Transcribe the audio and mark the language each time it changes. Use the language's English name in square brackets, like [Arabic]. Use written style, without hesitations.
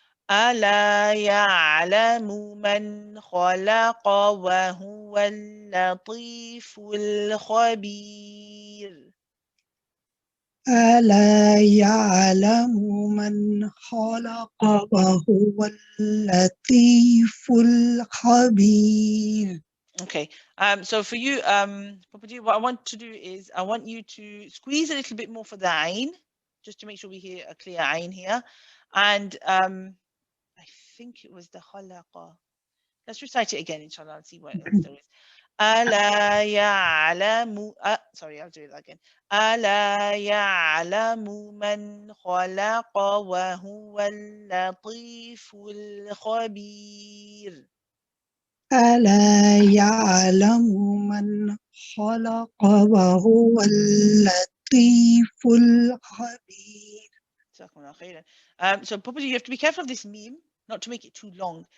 [Arabic] ألا يعلم من خلق وهو اللطيف الخبير. ألا يعلم من خلق وهو اللطيف الخبير. [English] Okay, so for you, Papaji, what I want to do is I want you to squeeze a little bit more for the ayn, just to make sure we hear a clear ayn here. And I think it was the khalaqa. Let's recite it again, inshallah, and see what else there is. [Arabic] ألا يعلم [English] sorry, I'll do it again. [Arabic] ألا يعلم من خلق وهو اللطيف الخبير. ألا يعلم من خلق وهو اللطيف الخبير. [English] So Papaji, you have to be careful of this meme, not to make it too long.